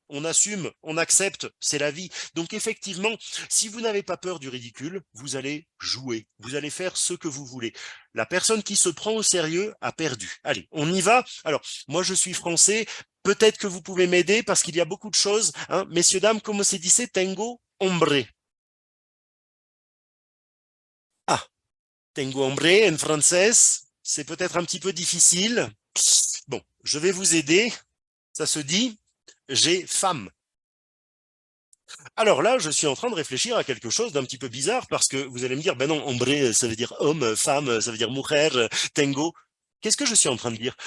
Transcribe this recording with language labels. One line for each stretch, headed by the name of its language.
French: On assume, on accepte, c'est la vie. Donc effectivement, si vous n'avez pas peur du ridicule, vous allez jouer, vous allez faire ce que vous voulez. La personne qui se prend au sérieux a perdu. Allez, on y va. Alors, moi je suis français, peut-être que vous pouvez m'aider parce qu'il y a beaucoup de choses. Hein. Messieurs, dames,
Spanish: como se dice tengo hombre?
French: Ah,
Spanish: tengo hombre
French: en français, c'est peut-être un petit peu difficile. Bon, je vais vous aider. Ça se dit j'ai femme. Alors là, je suis en train de réfléchir à quelque chose d'un petit peu bizarre parce que vous allez me dire, ben non, hombre, ça veut dire homme, femme, ça veut dire mujer, tengo. Qu'est-ce que je suis en train de dire?